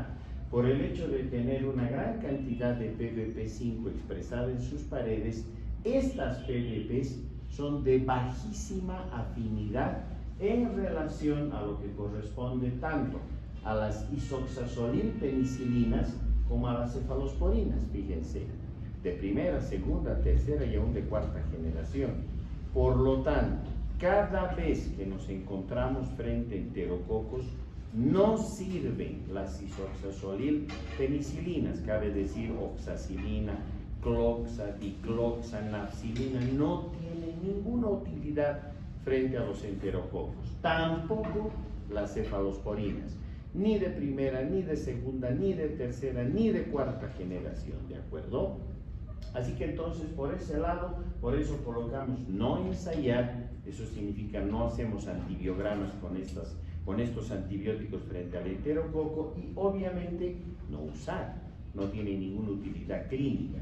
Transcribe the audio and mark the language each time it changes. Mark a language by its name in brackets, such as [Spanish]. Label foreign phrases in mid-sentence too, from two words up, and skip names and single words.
[Spanish] Por el hecho de tener una gran cantidad de PVP5 expresada en sus paredes, estas PVPs son de bajísima afinidad en relación a lo que corresponde tanto a las isoxazolilpenicilinas como a las cefalosporinas, fíjense, de primera, segunda, tercera y aún de cuarta generación. Por lo tanto, cada vez que nos encontramos frente a enterococos, no sirven las isoxazolilpenicilinas, cabe decir oxacilina, cloxa, dicloxa, nafcilina, no tienen ninguna utilidad frente a los enterococos. Tampoco las cefalosporinas, ni de primera, ni de segunda, ni de tercera, ni de cuarta generación, ¿de acuerdo? Así que entonces por ese lado, por eso colocamos no ensayar, eso significa no hacemos antibiogramas con estos antibióticos frente al enterococo y obviamente no usar, no tiene ninguna utilidad clínica.